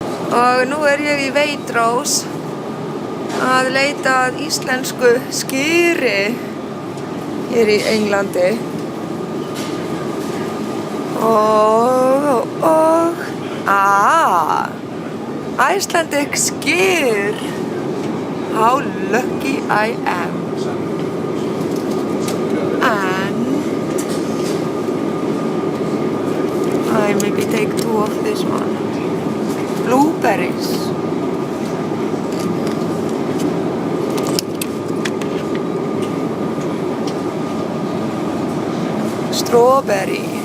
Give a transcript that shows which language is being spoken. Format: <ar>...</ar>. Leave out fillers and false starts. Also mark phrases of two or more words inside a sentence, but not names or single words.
<is>Og nú ég í Waitrose að leita að íslensku skyri hér í Englandi.</is> <en>Icelandic skyr. How lucky I am. And I maybe take 2 of this one. Blueberries. Strawberry.</en>